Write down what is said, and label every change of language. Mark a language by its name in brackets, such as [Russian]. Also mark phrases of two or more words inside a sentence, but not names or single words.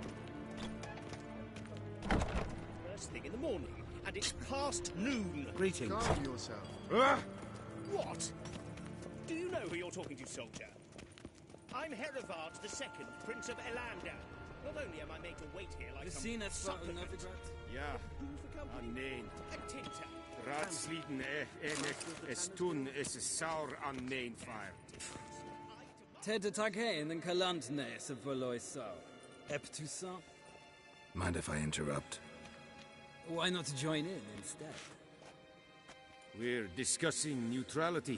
[English] First thing in the morning, and it's past noon. Greetings. Calm yourself. What? Do you know who you're talking to, soldier? I'm Herivard II, Prince of Elander. Not only am I made to wait here like some supplement. Ja, nee. Tinta. Raadsleden es tun es saur an nein fire. Ted Takane and Kalantne Savoloiso. Eptusa? Mind if I interrupt? Why not join in instead? We're discussing neutrality.